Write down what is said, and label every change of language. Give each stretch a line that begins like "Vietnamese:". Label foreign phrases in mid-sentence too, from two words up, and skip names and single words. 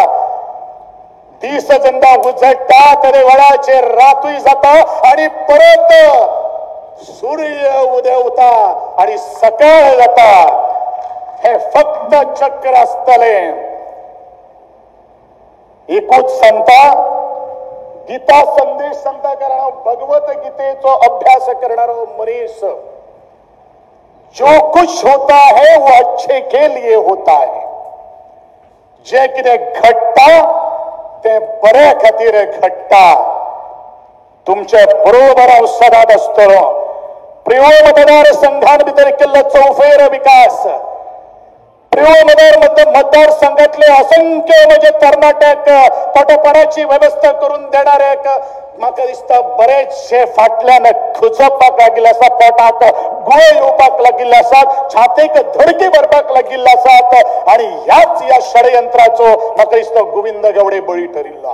Konkani: दीस जेन्ना उजळटा तरे वेळाचेर रातूय जाता आणि परत सूर्य उदेवता आणि सकाळ जाता. हे फक्त चक्र आसतले. एकूच सांगता, गीता संदेश सांगता, कारण भगवत गीतेचो अभ्यास करणारो मनीस,
Hindi: जो कुछ होता है वो अच्छे के लिए होता है.
Konkani: जे कितें घडटा ते बरे खातीर घडटा. तुमचे बरोबर हांव सदांच आसतलो. प्रिय मतदार संघान भितर केल्लो चौफेर विकास, प्रिय मतदारसंघातले असंख्य म्हणजे तरणाट्याक पटपणाची व्यवस्था करून देणाऱ्याक म्हाका दिसता बरेचशे फाटल्यान खुजपाक लागिल्ले आसा, पोटाक गुळे येवपाक लागिल्ले आसात, छातेक धडकी भरपाक लागिल्ले आसात आणि ह्याच या षडयंत्राचो म्हाका दिसता गोविंद गावडे बळी ठरिल्लो.